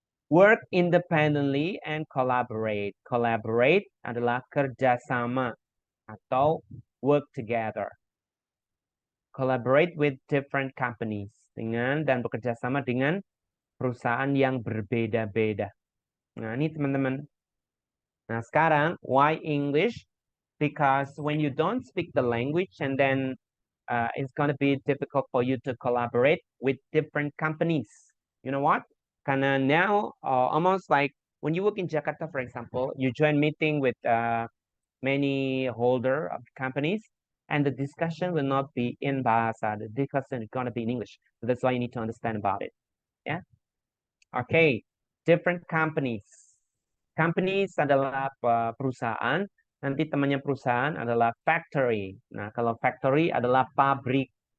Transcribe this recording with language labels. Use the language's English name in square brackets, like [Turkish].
[English] Work independently and collaborate. [Indonesian] Collaborate adalah kerjasama atau [English] work together. Collaborate with different companies. [Indonesian] Dan bekerjasama dengan perusahaan yang berbeda-beda. Nah, ini teman-teman. Nah, sekarang, [English] why English? Because when you don't speak the language and then it's going to be difficult for you to collaborate with different companies. You know what? [Indonesian] Karena [English] now, almost like when you work in Jakarta, for example, you join meeting with many holder of companies, and the discussion will not be in Bahasa. The discussion is going to be in English. So that's why you need to understand about it. Yeah. Okay. Different companies. [Indonesian] Companies adalah perusahaan. Nanti temannya perusahaan adalah factory. Nah, kalau factory adalah pabrik.